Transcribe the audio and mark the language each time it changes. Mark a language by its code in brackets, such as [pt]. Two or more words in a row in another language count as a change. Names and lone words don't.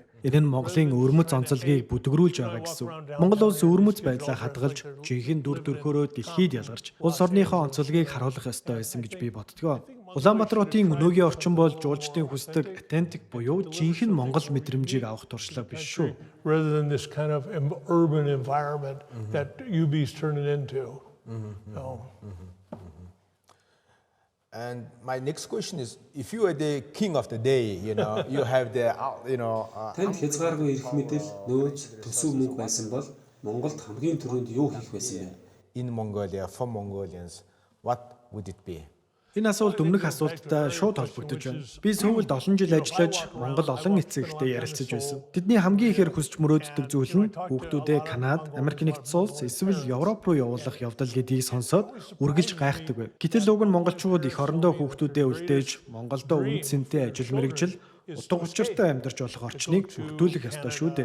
[mn] Энэ нь Монголын өвөрмөц онцлогийг бүдгрүүлж байгаа гэсэн үг. Монгол улс өвөрмөц байдлаа хадгалж, жинхэнэ дүр төрхөөрөө дэлхийд ялгарч, улс орныхоо онцлогийг харуулах ёстой байсан гэж би боддгоо. Улаанбаатар хотын өнөөгийн орчин бол жуулчдын хүсдэг authentic буюу жинхэнэ Монгол мэдрэмжийг авах туршлага биш шүү. [en] rather than this kind of urban environment that UB's turning into. So, And my next question is, if you are the king of the day, you have the, [mn] Танд хязгааргүй эрх мэдэл, нөөц, төсөв мөнгө байсан бол Монголд хамгийн түрүүнд юу хийх байсан бэ? [en] in Mongolia, for Mongolians, what would it be? [mn] Энэ асуулт өмнөх асуулттай шууд холбогдож байна. Би сүүлд олон жил ажиллаж Монгол олон эцэгтэй ярилцаж байсан. Тэдний хамгийн ихээр хүсч мөрөөддөг зүйл нь хүүхдүүдээ Канад, Америк нэгдсэн улс эсвэл Европ руу явуулах явдал гэдгийг сонсоод үргэлж гайхдаг байв. Гэтэл уг нь монголчууд их орондоо хүүхдүүдээ үлдээж Монголдо үнд цэнтэй ажил мэргэжил утга учиртай амьдарч болох орчныг бүрдүүлэх ёстой шүү дээ.